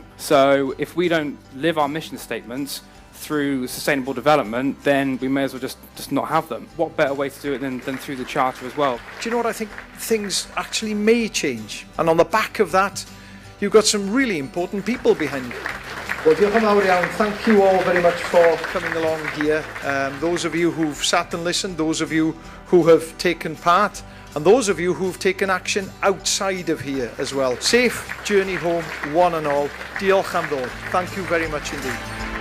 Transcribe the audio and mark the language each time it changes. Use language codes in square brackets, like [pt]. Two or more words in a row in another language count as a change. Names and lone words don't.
[en] So if we don't live our mission statements through sustainable development, then we may as well just not have them. What better way to do it than through the Charter as well? Do you know what? I think things actually may change. And on the back of that, you've got some really important people behind you. Well, [cy] diolch yn fawr iawn. [en] Thank you all very much for coming along here. Those of you who've sat and listened, those of you who have taken part, and those of you who've taken action outside of here as well. Safe journey home, one and all. [cy] Diolch am ddod. [en] Thank you very much indeed.